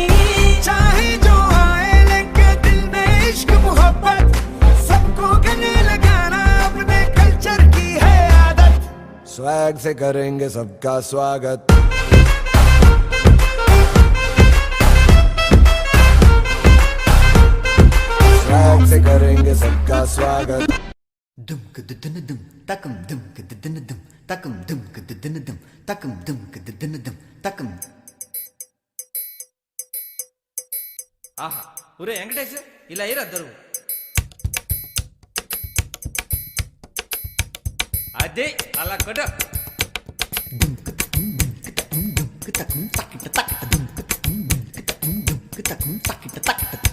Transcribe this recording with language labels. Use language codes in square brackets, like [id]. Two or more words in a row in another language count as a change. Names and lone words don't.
[hi] चाहे जो आए लेके दिल में इश्क मोहब्बत सबको गले लगाना अपने कल्चर की है आदत स्वैग से करेंगे सबका स्वागत स्वैग से करेंगे सबका स्वागत दुम कदन दुम तकम दुम कदन दुम तकम दुम कदन दुम तकम दुम कदन दुम तकम [te] ఆహా ఒరే వెంకటేష్ ఇలా అయ్యారు అద్దరు అదే అలా కొట్ట తకం తకిట తకిట దుమ్ తకం తకిట తకిట